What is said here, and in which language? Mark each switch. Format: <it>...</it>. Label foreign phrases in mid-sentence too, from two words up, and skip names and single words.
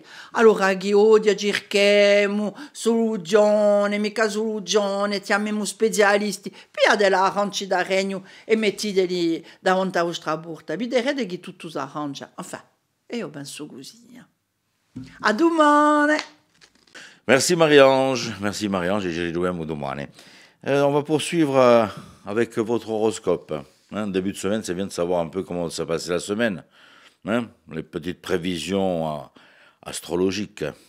<it>Allora, chi odia cerchiamo soluzione, mica soluzione, chiamiamo specialisti, piate l'aranci da regno e mettiteli davanti alla vostra porta. Vedrete che tutto si arrangia. Enfin, io penso così. A domani!</it> <fr>Merci Marie-Ange, et j'ai joué à domani. On va poursuivre avec votre horoscope. Début de semaine, c'est bien de savoir un peu comment s'est passée la semaine. Les petites prévisions astrologiques.</fr>